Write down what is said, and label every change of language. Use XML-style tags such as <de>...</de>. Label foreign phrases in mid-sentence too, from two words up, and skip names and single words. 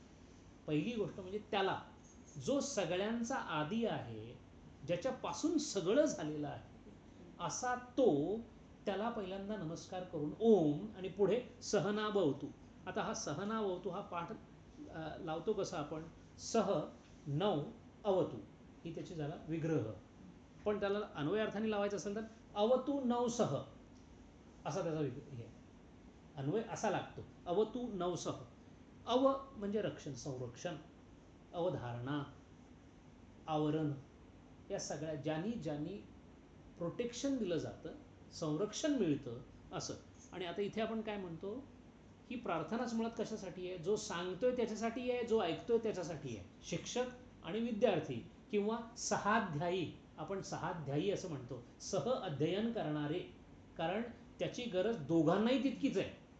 <mr>पहिली गोष्ट म्हणजे त्याला जो सगळ्यांचा आदी आहे, ज्याच्यापासून सगळं झालेलं आहे असा तो, त्याला पहिल्यांदा नमस्कार करून ओम आणि पुढे सहनाववतु. आता हा सहनाववतु हा पाठ लावतो कसा आपण?</mr> <sa>सह नव अवतु</sa> <mr>ही त्याची झाला विग्रह. पण त्याला अन्वय अर्थाने लावायचं असेल तर</mr> <sa>अवतु नव सह</sa> <mr>असा त्याचा हे अन्वय असा लागतो.</mr> <sa>अवतु नव सह.</sa> <mr>अव म्हणजे रक्षण, संरक्षण, अवधारणा, आवरण, या सगळ्या ज्यांनी ज्यांनी प्रोटेक्शन दिलं जातं, संरक्षण मिळतं असं. आणि आता इथे आपण काय म्हणतो, ही प्रार्थनाच मुळात कशासाठी आहे? जो सांगतोय त्याच्यासाठी आहे, जो ऐकतोय त्याच्यासाठी आहे. शिक्षक आणि विद्यार्थी किंवा सहाध्यायी, आपण सहाध्यायी असं म्हणतो, सह अध्ययन करणारे, कारण त्याची गरज दोघांनाही तितकीच आहे.</mr>